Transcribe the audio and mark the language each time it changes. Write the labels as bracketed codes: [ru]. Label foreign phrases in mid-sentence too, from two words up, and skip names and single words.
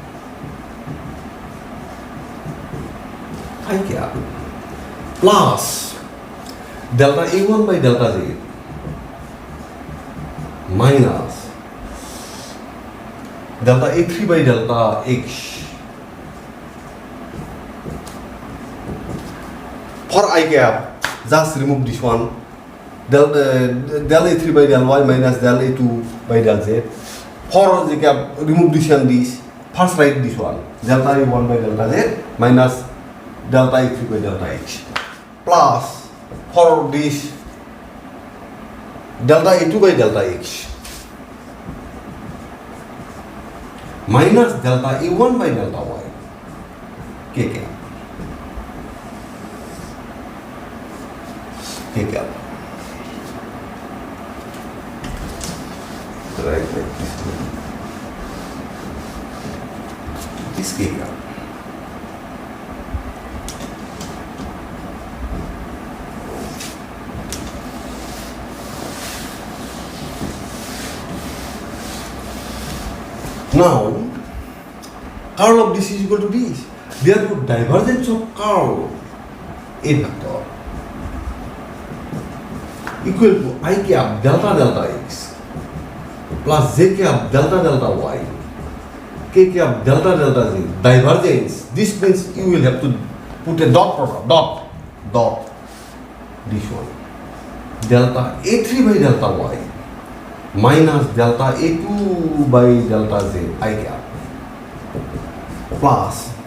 [en] I cap plus delta A1 by delta z minus delta A3 by delta x. For I cap, just remove this one, del A3 by del y minus del A2 by del z. For the cap, remove this and this. First write this one, delta A1 by delta z minus delta A3 by delta h. Plus, for this, delta A2 by delta x minus delta A1 by delta y, k cap. K cap. Right like this. This k cap. Now, curl of this is equal to this. Therefore, divergence of curl A vector equal to I cap delta delta x plus j cap delta delta y k cap delta delta z. Divergence. This means you will have to put a dot product, dot this one. Delta A3 by delta y minus delta A2 by delta z I cap plus